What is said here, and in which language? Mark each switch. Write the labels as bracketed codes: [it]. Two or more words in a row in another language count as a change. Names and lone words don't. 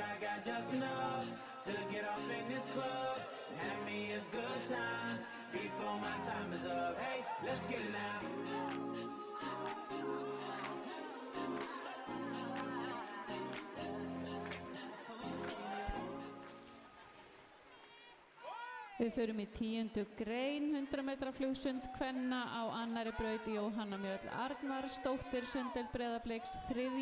[en] got just enough to get off in this club and have me a good time before my time is up. Hey, let's get it now. [is] Við förum í 10. grein 100 metra flugsund kvenna á annari braut Jóhanna Mjöll Arnarsdóttir Sundeld Breiðabliks, 3.